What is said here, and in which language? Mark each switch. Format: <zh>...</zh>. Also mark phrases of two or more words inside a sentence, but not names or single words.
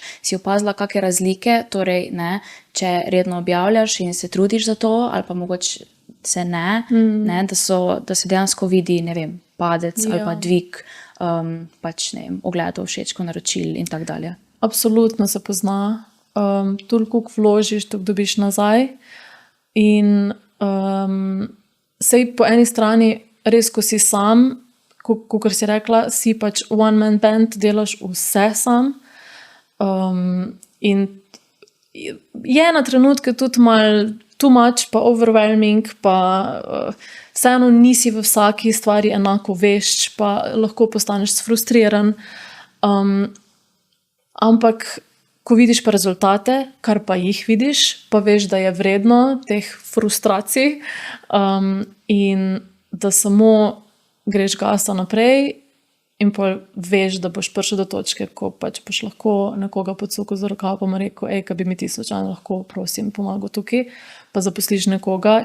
<sl>Si opazila kakšne razlike, torej ne, če redno objavljaš in se trudiš za to, ali pa mogoče se ne, da se dejansko vidi, ne vem, padec ali pa dvig, pač ne vem, ogledov, všečkov, naročil in tako dalje. Absolutno se pozna. Toliko vložiš, toliko dobiš nazaj. In sej po eni strani, res, ko si sam, kakor si rekla, si pač</sl> <en>one man band,</en> <sl>delaš vse sam. In je na trenutke tudi malo</sl> <en>too much,</en> <sl>pa overwhelming, pa vseeno nisi v vsaki stvari enako vešč, pa lahko postaneš frustriran. Ampak ko vidiš pa rezultate, kar pa jih vidiš, pa veš, da je vredno teh frustracij, in da samo greš gasa naprej in pa veš, da boš prišel do točke, ko pač boš lahko nekoga pocukal za rokav, pa mu rekel, kaj bi mi ti slučajno lahko, prosim, pomagal tukaj, pa zaposliš nekoga.</sl>